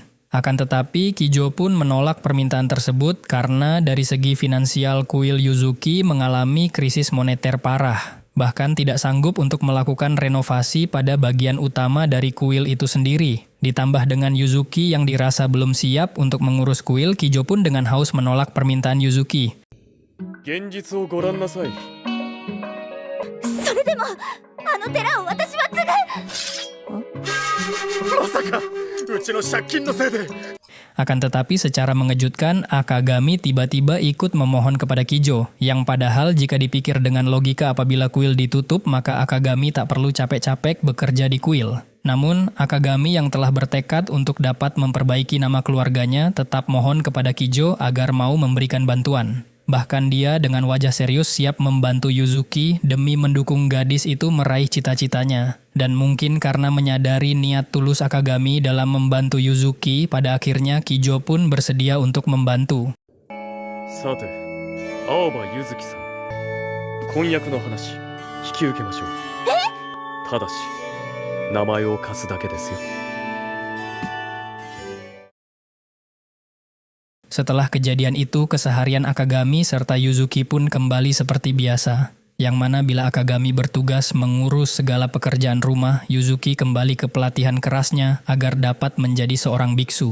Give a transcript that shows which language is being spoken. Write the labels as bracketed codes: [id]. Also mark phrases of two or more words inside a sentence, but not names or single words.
[id] Akan tetapi, Kijo pun menolak permintaan tersebut karena dari segi finansial kuil Yuzuki mengalami krisis moneter parah. Bahkan tidak sanggup untuk melakukan renovasi pada bagian utama dari kuil itu sendiri. Ditambah dengan Yuzuki yang dirasa belum siap untuk mengurus kuil, Kijo pun dengan haus menolak permintaan Yuzuki. [ja] 現実をご覧なさい。でもあの寺を私は継ぐ。まさかうちの借金のせいで。 [id] Akan tetapi secara mengejutkan, Akagami tiba-tiba ikut memohon kepada Kijo, yang padahal jika dipikir dengan logika apabila kuil ditutup, maka Akagami tak perlu capek-capek bekerja di kuil. Namun, Akagami yang telah bertekad untuk dapat memperbaiki nama keluarganya tetap mohon kepada Kijo agar mau memberikan bantuan. Bahkan dia dengan wajah serius siap membantu Yuzuki demi mendukung gadis itu meraih cita-citanya. Dan mungkin karena menyadari niat tulus Akagami dalam membantu Yuzuki, pada akhirnya Kijo pun bersedia untuk membantu. [ja] さて、青葉ゆずきさん、婚約の話引き受けましょう。ただし名前を貸すだけですよ。 [id] Setelah kejadian itu, keseharian Akagami serta Yuzuki pun kembali seperti biasa. Yang mana bila Akagami bertugas mengurus segala pekerjaan rumah, Yuzuki kembali ke pelatihan kerasnya agar dapat menjadi seorang biksu.